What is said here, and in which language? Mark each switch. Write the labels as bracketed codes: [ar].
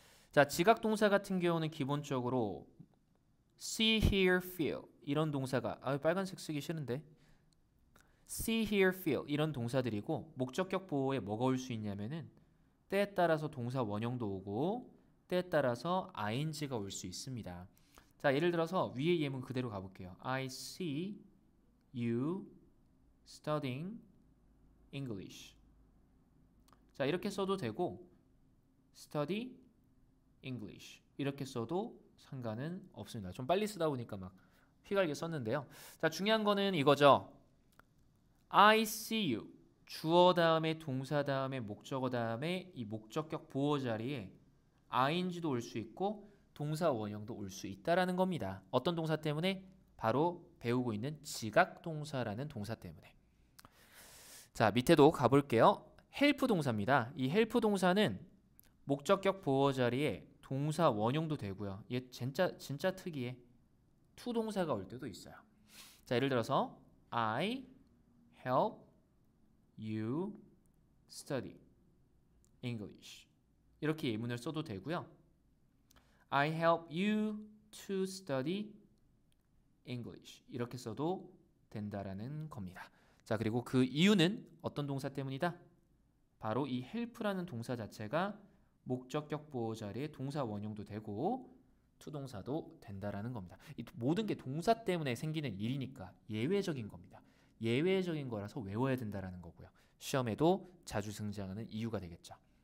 [ko] 자, 지각 동사 같은 경우는 기본적으로 [en] see, hear, feel [ko] 이런 동사가 빨간색 쓰기 싫은데 see, hear, feel 이런 동사들이고 목적격 보호에 뭐가 올 수 있냐면은 때에 따라서 동사 원형도 오고 때에 따라서 ing가 올 수 있습니다. 자, 예를 들어서 위의 예문 그대로 가볼게요. [en] I see you studying English. [ko] 자, 이렇게 써도 되고 [en] study English [ko] 이렇게 써도 상관은 없습니다. 좀 빨리 쓰다 보니까 막 휘갈게 썼는데요. 자, 중요한 거는 이거죠. [en] I see you [ko] 주어 다음에 동사 다음에 목적어 다음에 이 목적격 보호 자리에 ing도 올 수 있고 동사 원형도 올 수 있다라는 겁니다. 어떤 동사 때문에? 바로 배우고 있는 지각 동사라는 동사 때문에. 자, 밑에도 가볼게요. help 동사입니다. 이 help 동사는 목적격 보호 자리에 동사 원형도 되고요. 얘 진짜 특이해. to 동사가 올 때도 있어요. 자, 예를 들어서 [en] I help you study English [ko] 이렇게 예문을 써도 되고요. [en] I help you to study English [ko] 이렇게 써도 된다라는 겁니다. 자, 그리고 그 이유는 어떤 동사 때문이다? 바로 이 help라는 동사 자체가 목적격 보호 자리에 동사 원형도 되고 투동사도 된다라는 겁니다. 이 모든 게 동사 때문에 생기는 일이니까 예외적인 겁니다. 예외적인 거라서 외워야 된다라는 거고요. 시험에도 자주 등장하는 이유가 되겠죠.